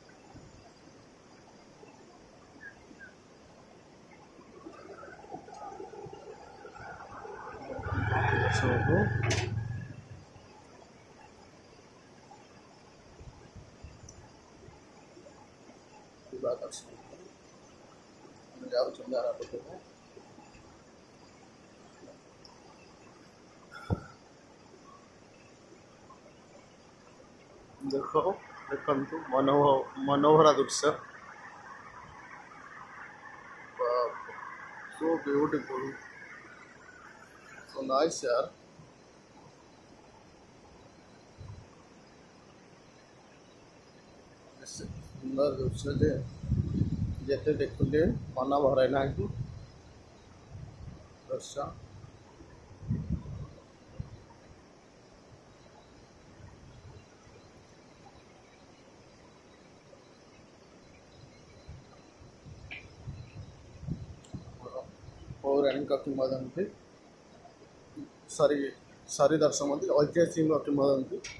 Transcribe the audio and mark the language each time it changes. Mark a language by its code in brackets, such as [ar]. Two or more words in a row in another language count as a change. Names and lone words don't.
[or] ସବୁ ଯାଉଛନ୍ତି ଆର ପଟକୁ ଦେଖନ୍ତୁ ମନୋହରା ଦୃଶ୍ୟ [en] so beautiful so nice yaar [or] ସୁନ୍ଦର ଦୃଶ୍ୟ ଯେ ଯେତେ ଦେଖୁଲେ ମନ ଭରେ ନାହିଁ ଦୃଶ୍ୟ ପୌରାଣିକ କିମ୍ବଦନ୍ତୀ ସରି ଦର୍ଶକ ବନ୍ଧୁ ଐତିହାସିକ କିମ୍ବଦନ୍ତୀ